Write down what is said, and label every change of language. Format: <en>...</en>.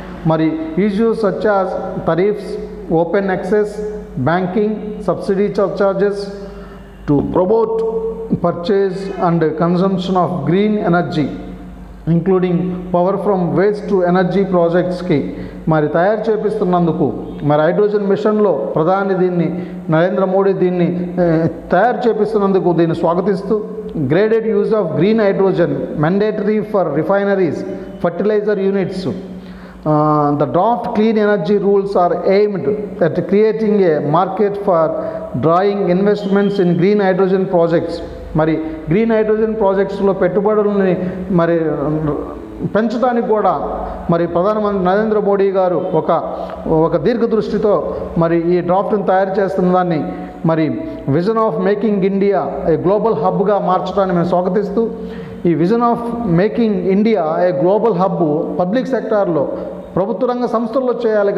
<en>మరి issues such as tariffs, open access, banking, subsidy charges to promote purchase and consumption of green energy, including power from waste to energy ప్రాజెక్ట్స్కి</en> <te>మరి తయారు చేపిస్తున్నందుకు, మరి hydrogen మిషన్లో ప్రధాని దీన్ని నరేంద్ర మోడీ దీన్ని తయారు చేపిస్తున్నందుకు దీన్ని స్వాగతిస్తూ</te> <en>Graded use of green hydrogen mandatory for refineries, fertiliser units. The draft clean energy rules are aimed at creating a market for drawing investments in green hydrogen projects.</en> <te>మరి గ్రీన్ హైడ్రోజన్ ప్రాజెక్ట్స్లో పెట్టుబడులని మరి పెంచడానికి కూడా మరి ప్రధానమంత్రి నరేంద్ర మోడీ గారు ఒక దీర్ఘదృష్టితో మరి ఈ డ్రాఫ్ట్ని తయారు చేస్తున్న దాన్ని మరి vision of making India ఏ global హబ్గా మార్చడాన్ని మేము స్వాగతిస్తూ, ఈ vision of making India ఏ global hub public సెక్టార్లో, ప్రభుత్వ రంగ సంస్థల్లో చేయాలి.</te>